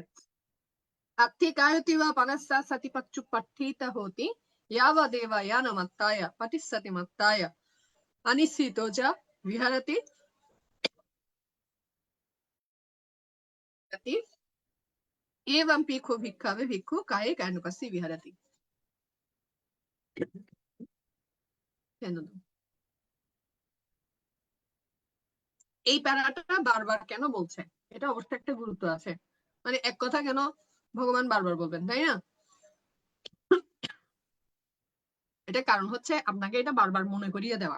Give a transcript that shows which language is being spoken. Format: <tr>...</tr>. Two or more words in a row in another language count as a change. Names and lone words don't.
<pi>अत्थिकायोति वा पनस्सा सतिपच्चु पठिता होति, यावदेव यानमत्ताय पठिस्सति मत्ताय अनिश्चितो च विहरति, एवं पिखो भिक्षावे भिक्षु काये कायानुपस्सी विहरति।</pi> <bn>এই প্যারাটা বারবার কেন বলছে? এটা অবশ্য একটা গুরুত্ব আছে। মানে এক কথা কেন ভগবান বারবার বলবেন, তাই না? এটা কারণ হচ্ছে আপনাকে এটা বারবার মনে করিয়ে দেওয়া।</bn>